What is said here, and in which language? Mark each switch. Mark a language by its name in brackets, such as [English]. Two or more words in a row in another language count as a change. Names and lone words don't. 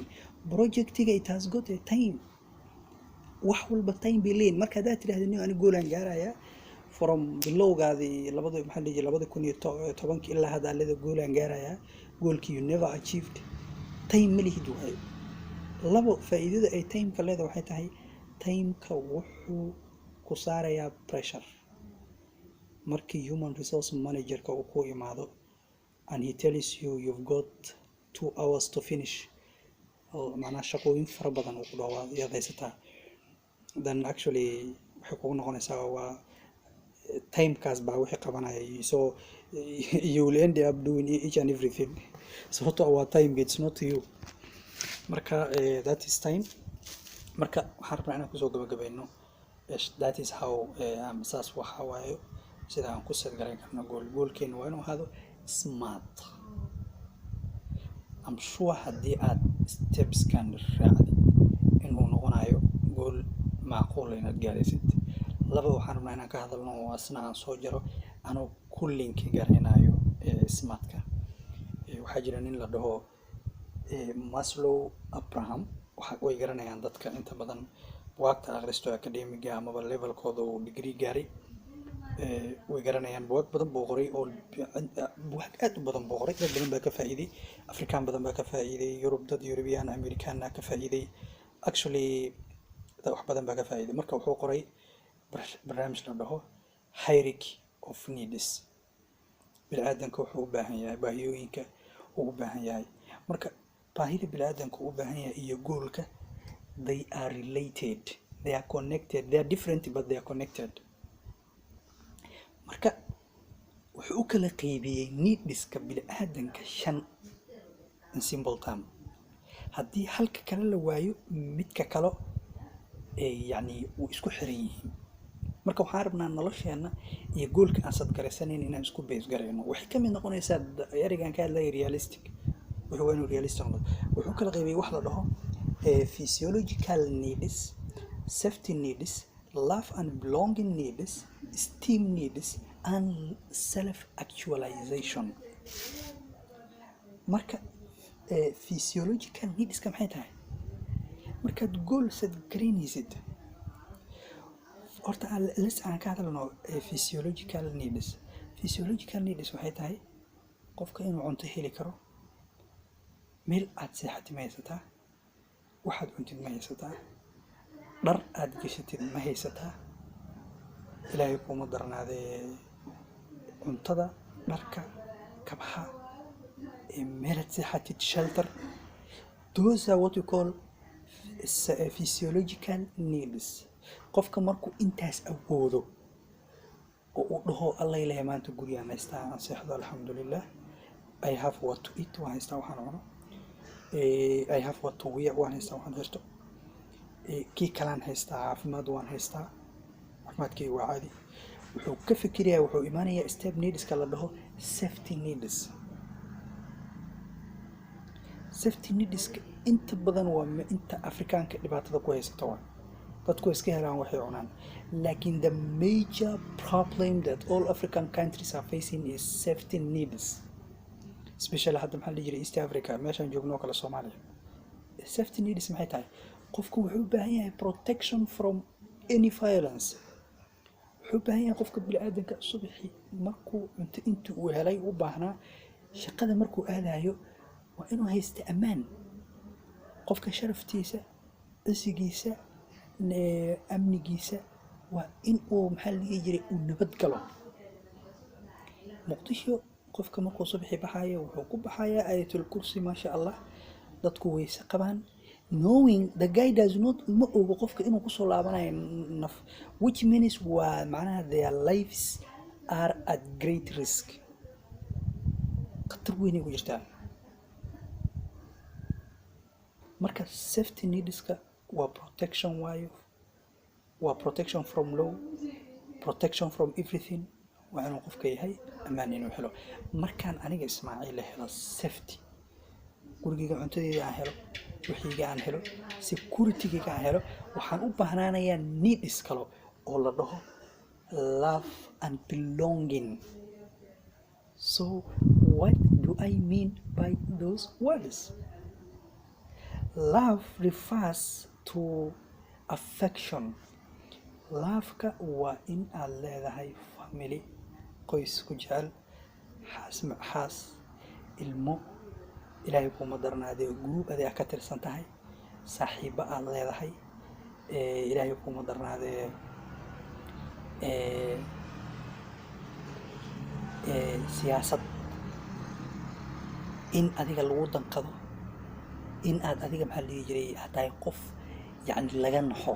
[English] projectiga it has got a time. [Somali] wax walba time bay leeyihiin. marka hadaad tiraahdo ani goolaan gaaraya from bilowgaadii 2010 ilaa hadda alada goolaan gaaraya, goolkii [English] you never achieved. [Somali] time ma lihid waay. labo faa'iidada ay timeka leedahay waxay tahay timeka wuxuu ku saarayaa pressure. [English] markii human resource managerka [Somali] uu ku imaado [English] and he tells you you've got 2 hours to finish, [Somali] macnaha shaqooyin fara badan uu ku dhawaad yaad haysataa, [English] then actually [Somali] waxay kugu noqonaysaa waa timekaas baa wixii qabanaya. [English] so you will end up doing each and everything. so our time it's not you. marka that is time. [Somali] marka waxaan rabnaa inaan kusoo gabagabayno [English] that is how [Somali] saas waxa waayo sida aan ku sadgaran karno goolkeena waa inuu ahaado smart. [English] I'm sure [Somali] haddii aad steps kan raacdi inuu noqonayo gool macquul inaad gaaraysid. laba waxaan rabnaa inaan ka hadalno oo asna aan soo jaro anoo ku link garanayo smartka. waxaa jira nin la dhaho Maslow Abraham. way garanayaan dadka inta badan buugta akhristo academiga ama levelkooda uu degree gaaray. way garanayaan buug badan buu qoray oo buug aad u badan buu qoray. dad badan baa ka faa'iiday, Afrikaan badan baa ka faa'iiday, Europe dad European American ka faa'iiday, actually wax badan baa ka faa'iiday. marka wuxuu qoray barnaamij la dhaho [English] hierarchy of needs. [Somali] bini'aadanka wuxuu u baahan yahay baahiyooyinka uu u baahan yahay. marka baahida bini'aadanku u baahan yahay iyo goolka, [English] they are related, they are connected, they are different but they are connected. [Somali] marka wuxuu u kala qaybiyey needska bini'aadanka 5 [English] in simple term. [Somali] haddii halka kale la waayo midka kale yani uu isku xiran yihiin. marka waxaan rabnaa nolosheena iyo goolka aan sadgaraysanayn inaan isku base garayno. waxay ka mid noqonaysaa ereygan ka hadlaya realistic. wuxuu inuu realistic noqdo. wuxuu kala qaybiyey wax la dhaho [English] physiological needs, safety needs, love and belonging needs, esteem needs and self actualization. [Somali] marka physiological needs ka maxay tahay? markaad [English] goal set [Somali] garaynaysid horta aan ka hadalno [English] physiological needs. physiological needs [Somali] waxay tahay qofka inuu cunto heli karo, meel aad seexatid ma haysataa, waxaad cuntid ma haysataa, dhar aad gashatid ma haysataa, ilaahay kuma darnaadee cuntada, dharka, kabaha, meel aad seexatid, shelter. [English] those are what we call physiological needs. [Somali] qofka markuu intaas awoodo oo uu dhaho alla ilaahay maanta gurigaan haystaa, aan seexdo alxamdulillah, [English] I have what to eat, [Somali] waan haystaa waxaan cuno, [English] I have what to wear, [Somali] waan haystaa waxaan xirto, kii kalaan haystaa, caafimaad waan haystaa, caafimaadkii waa caadi. wuxuu ka fikirayaa, wuxuu imaanayaa step needska la dhaho [English] safety needs. safety needska [Somali] inta badan waa inta Afrikaanka dhibaatada ku haysata waa dadku iska helaan waxay cunaan. [English] laakiin the major problem that all African countries are facing is safety needs, especially [Somali] hadda maxaa la jiray [English] East Africa, [Somali] meeshaan joogno kala [English] Soomaaliya. [Somali] safety needs maxay tahay? qofku wuxuu u baahan yahay [English] protection from any violence. [Somali] wuxuu u baahan yahay qofka bini'aadanka subaxii markuu cunto intii uu helay u baahnaa, shaqada markuu aadayo waa inuu haysto ammaan. qofka sharaftiisa, cisigiisa, amnigiisa waa in uu maxaa la jiray uu nabad galo. muqdisho qofka markuu subaxii baxayo wuxuu ku baxayaa [Arabic] آية الكرسي، ما شاء الله, [Somali] dadku wayse qabaan, [English] knowing the guy does not [Somali] ma ogo qofka inuu kusoo laabanayo naf, [English] which means [Somali] waa macnaha [English] their lives are at great risk. [Somali] khatar weyn ay ku jirtaa. marka safety needska waa protection waayo, waa [English] protection from law, protection from everything. [Somali] waa inuu qofka yahay ammaan inuu helo. markaan aniga Ismaaciil helo safety, gurigayga cuntadeeda aan helo, wixiyga aan helo, security-ga aan helo, waxaan u baahnaanayaa needs kale oo la dhaho [English] love and belonging. so what do I mean by those words? love refers to affection. [Somali] love-ka waa in aad leedahay family, qoys ku jecel, xaas, ilmo, ilaahay kuma darnaadee group aad ka tirsan tahay, saaxiibo aad leedahay, ilaahay kuma darnaadee siyaasad, in adiga lagu danqado, in aad adiga maxaa la jiray hataa qof yani laga naxo.